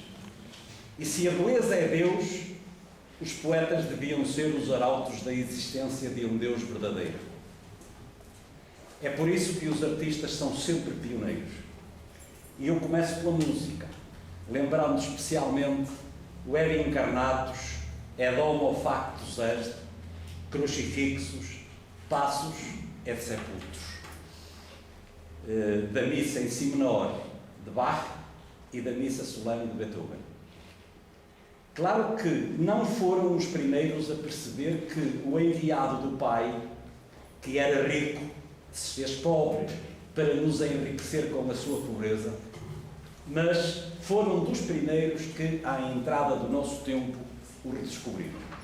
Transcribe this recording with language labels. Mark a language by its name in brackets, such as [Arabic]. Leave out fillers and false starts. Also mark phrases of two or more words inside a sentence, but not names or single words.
[Portuguese] E se a beleza é Deus, os poetas deviam ser os arautos da existência de um Deus verdadeiro. É por isso que os artistas são sempre pioneiros. E eu começo pela música, lembrando especialmente o Eri Encarnatus, Ed Homo Factus Est, Crucifixus, Passus et Sepultus, da missa em Si menor de Bach e da missa solene de Beethoven. Claro que não foram os primeiros a perceber que o enviado do Pai, que era rico, se fez pobre para nos enriquecer com a sua pobreza, mas foram dos primeiros que, à entrada do nosso tempo, o redescobriram.